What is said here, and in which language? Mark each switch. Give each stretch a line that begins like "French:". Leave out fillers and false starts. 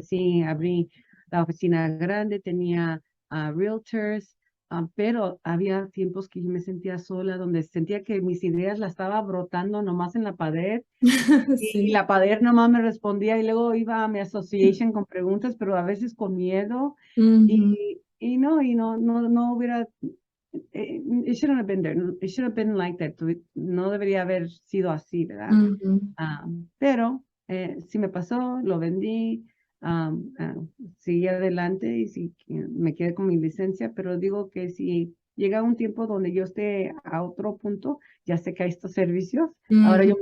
Spanish: Sí, abrí la oficina grande, tenía realtors, pero había tiempos que yo me sentía sola, donde sentía que mis ideas las estaba brotando nomás en la pared y Sí. la pader nomás me respondía y luego iba a mi association con preguntas, pero a veces con miedo. Ujú. No hubiera,
English: it shouldn't have been there. It should have been like that.
Spanish: No debería haber sido así, ¿verdad? Ujú. Pero sí me pasó, lo vendí, seguí adelante y sí, me quedé con mi licencia, pero digo que si llega un tiempo donde yo esté a otro punto, ya sé que hay estos servicios, ahora yo me